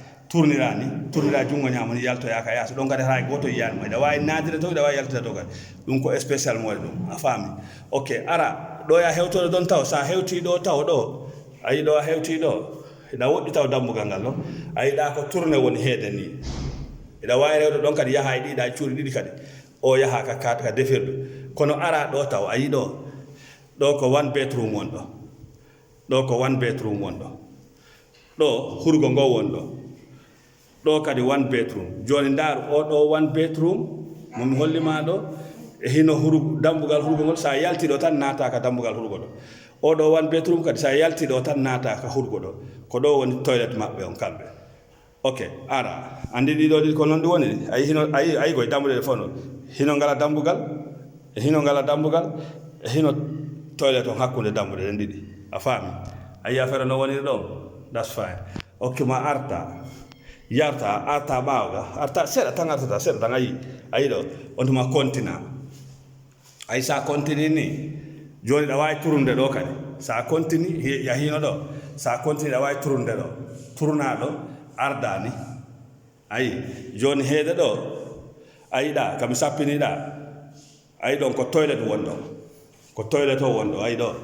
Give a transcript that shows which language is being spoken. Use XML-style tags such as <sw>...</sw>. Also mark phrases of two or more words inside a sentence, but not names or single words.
<ff>tournira jungo ñamo ni yaltoya ka yaasi ɗon kadi hay goto yiyanima iɗa wawi nadire to iɗa wawi yaltude to kadi ɗum ko spécial mo waɗi ɗum a faami ok ara ɗo ya hewtode ɗon taw sa hewti ɗo taw ɗo ayi ɗo a hewti ɗo iɗa woɗɗi taw dambugal ngal ɗo ayiɗa ko tourné woni heede ni iɗa wawi rewde ɗon kadi yaha e ɗiɗa cuuɗi ɗiɗi kadi o yaha ka defirdu kono ara ɗo taw ayi ɗo ko</ff> <en>one bedroom</en> <ff>wonɗo ɗo ko</ff> <en>one bedroom</en> <ff>wonɗo ɗo hurgo ngo wonɗo ɗo kadi</ff> <en>one bedroom</en> <ff>joni ndaaru o ɗo</ff> <en>one bedroom</en> <ff>momi hollima ɗo e hino dambugal hurgo ngol sa yalti ɗo tan naata ka dambugal hurgo ɗo o ɗo</ff> <en>one bedroom</en> <ff>kadi sa yalti ɗo tan naata ka hurgo ɗo ko ɗo woni toilet maɓɓe on kamɓe ok ara andi ɗiɗo ɗi ko noon ɗi woni ayi hino ayi koye dambuɗe ɗe fof noon hino ngala dambugal e hino ngala dambugal e hino toilet on hakkunde dambuɗe ɗen ɗiɗi a faami ayi affaire no woniri ɗon</ff> <en>that's fine</en> <ff>ok ma arta ɓaawga arta seeɗa tan artata seeɗa tan ayi ɗo on tuma continue ayi sa continue ni joni ɗa wawi turunde ɗo kadi sa continue yahino ɗo sa continue ɗa wawi turunde ɗo turna ɗo ardani ayi joni heede ɗo ayiɗa kami sappiniɗa ayi ɗon ko toilet wonɗo ko toilet o wonɗo ayi</ff>